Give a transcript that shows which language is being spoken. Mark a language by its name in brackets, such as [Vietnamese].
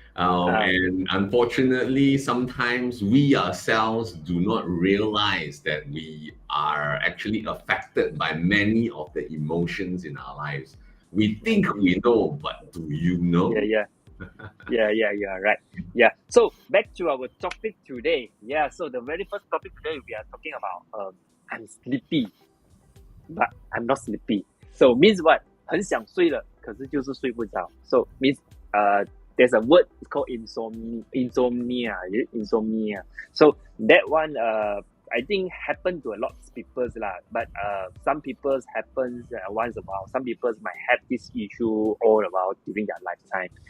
[English] And unfortunately, sometimes we ourselves do not realize that we are actually affected by many of the emotions in our lives. We think we know, but do you know? Yeah, right. Yeah. So back to our topic today. Yeah. So the very first topic today we are talking about I'm sleepy, but I'm not sleepy. So means what? [Chinese] 很想睡了，可是就是睡不着。 [English] So means there's a word called insomnia. Insomnia. So that one I think happen to a lot of people but some people happens once a while. Some people might have this issue all about during their lifetime.